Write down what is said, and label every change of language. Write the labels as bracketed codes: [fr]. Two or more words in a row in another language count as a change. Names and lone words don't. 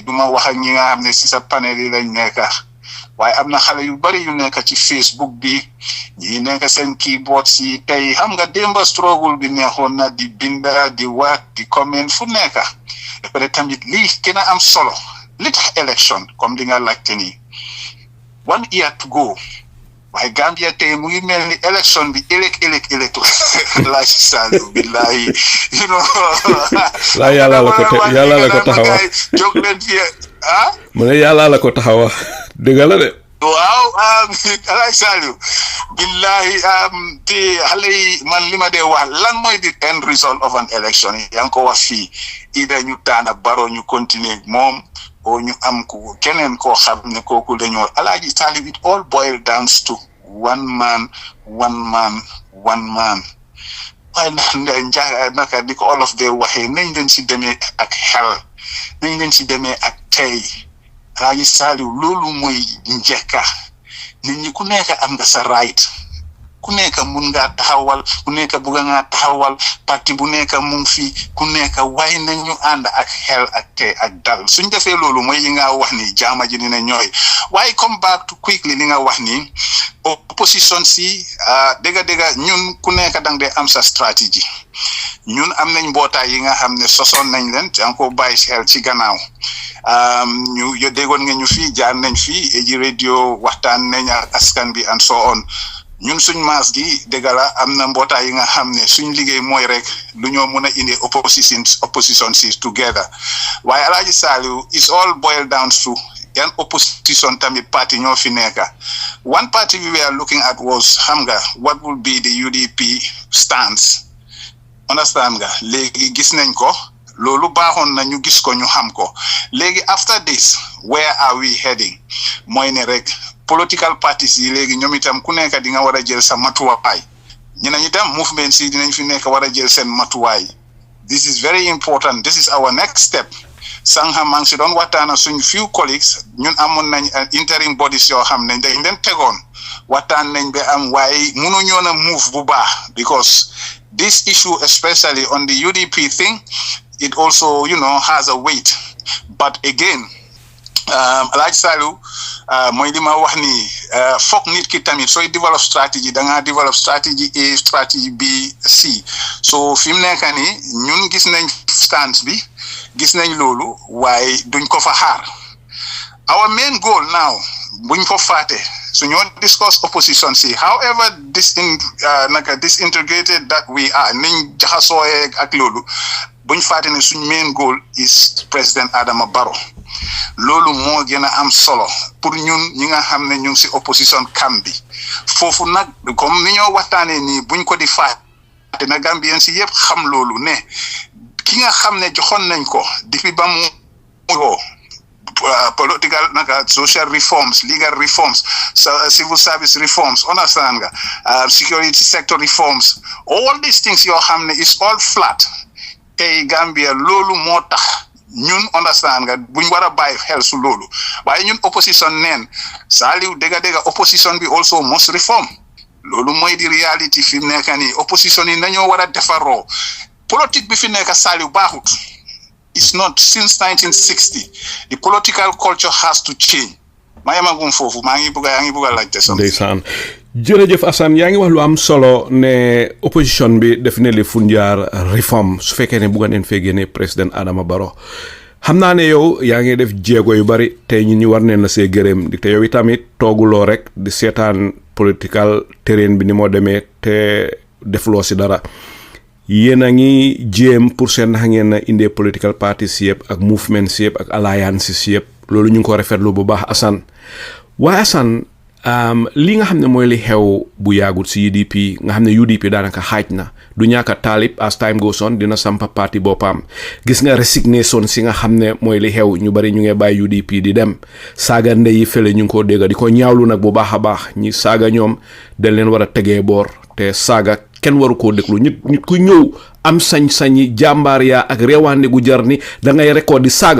[wo] duma wax ak ñi nga xam ne si sa panel yi lañ nekk waaye am na xale yu bari yu nekk ci Facebook bi ñi nekk seen keyboard si tey xam nga démba struggle bi neexoon na di binda di wax di comment fu nekk après tamit lii gën a am solo li tax élection comme di nga laajte nii [en] 1 year to go [wo] waaye Gambia tey mu ngi mel ni élection bi ëllëg laa ci Saliou billahi [en] you know [wo] la yàlla la ko taxawa jóg leen fi mu ne yàlla la ko taxawa dëgg la de waaw alaay Saliou billahi te xale yi man li ma dee wax lan mooy [en] the end result of an election [wo] yaa ngi ko wax fii ida ñu taana Barrow ñu continuer moom o ñu am ko keneen koo xam ne kooku dañoo alaaji Saliou [en] it all boil down to one man [wo] waaye naka di ko olof de waxee nañ leen si demee ak xel nañ leen si demee ak tey alaaji Saliou loolu mooy njëkka nit ñi ku nekk am nga sa right ku nekk mun ngaa taxawal ku nekk bugga ngaa taxawal parti bu nekk mu ngi fi ku nekk waaye nañu ànd ak xel ak tey ak dal suñ defee loolu mooy yi nga wax ni jaama ji dina ñooy waaye [en] come back to quickly [wo] li nga wax ni opposition si dëgga ñun ku nekk dang dee am sa stratégie ñun am nañ mbootaay yi nga xam ne sosoon nañ leen te ko bàyyi xel ci gannaaw ñu déggoon nga ñu fii jaar nañ fii Eji radio waxtaan nañ ak askan bi [en] and so on [wo] ñun suñ maas gi dëgg la am na mbootaay yi nga xam ne suñ liggéey mooy rek lu ñoo mën a indi opposition si together waaye Alaaji Saliou [en] is all boiled down to [wo] yan opposition tamit party ñoo fi nekka [en] one party we were looking at was [wo] xam nga [en] what would be the UDP stance [wo] understand nga léegi gis nañ ko loolu baaxoon na ñu gis ko ñu xam ko léegi [en] after this where are we heading [wo] mooy ne rek [en] political parties [wo] yi léegi ñoom itam ku nekk di nga war a jël sa matuwaay ñeneen itam movement si dinañ fi nekk war a jël seen matuwaay [en] this is very important this is our next step [wo] sànq maa ngi si doon waxtaan ak suñu [en] few colleagues [wo] ñun amoon nañ [en] interim bodies [wo] yoo xam ne dañ leen tegoon waxtaan nañ ba am waaye mënuñoo na move bu baax [en] because this issue especially on the UDP thing it also has a weight but again [wo] Alaaji Saliou mooy li ma wax ni foog nit ki tamit sooy [en] develop strategy [wo] da ngaa [en] develop strategy A strategy B C [wo] so fi mu nekk nii ñun gis nañ stance bi gis nañ loolu waaye duñ ko fa xaar [en] our main goal now [wo] buñ ko faate so ñoo discuss opposition si [en] however disintegrated that we are [wo] niñ jaxasooyee ak loolu buñ faate ne suñ [en] main goal is President Adama Barrow [wo] loolu moo gën a am solo pour ñun ñi nga xam ne ñu ngi si [en] opposition camp [wo] bi foofu nag comme ni ñoo waxtaanee nii buñ ko di faate na Gambien si yëpp xam loolu ne ki nga xam ne joxoon nañ ko depuis ba mu [en] political social reforms legal reforms civil service reforms understand nga security sector reforms all these things [wo] yoo xam ne [en] is all [wo] flat tey Gambia loolu moo tax ñun understand nga buñ war a bàyyi xel su loolu waaye ñun opposition neen Saliou dëgga opposition bi [en] also must reform [wo] loolu mooy di reality fi mu nekk nii opposition yi nañoo war a defaroo politique bi fi nekk Saliou baaxut [en] it's not since 1960 the political culture has to change [wo] maa yemagum foofu yaa ngi bëgg a laajte sax ndeysaan jërëjëf Assan yaa ngi wax lu am solo ne opposition bi definitely fu jaar reform su fekkee ne bugga neen fee génne président Adama Barrow xam naa ne yow yaa ngi def jéego yu bari tey ñun ñu war neen la see gërëm di te yow itamit tooguloo rek di seetaan [en] political terrain [wo] bi ni moo demee te defloo si dara yéen a ngi jéem pour seen nax ngeen na indee [en] political parties [wo] yëpp ak movements yëpp ak alliances yëpp loolu ñu ngi ko rafetlu bu baax Assan waaye Assan li nga xam ne mooy li xew bu yaagut si UDP nga xam ne UDP daanaka xaaj na du ñàkk a taalib [en] as time goes on [wo] dina sampa parti boppam gis nga resignation si nga xam ne mooy li xew ñu bari ñu ngi bàyyi UDP di dem saaga ndey yi fële ñu ngi ko dégg di ko ñaawlu nag bu baax a baax ñi saaga ñoom dañ leen war a tegee boor te saaga kenn waru koo déglu nit ku ñëw am sañ-sañi jàmbaar yaa ak reewaande gu jar ni da ngay record di saaga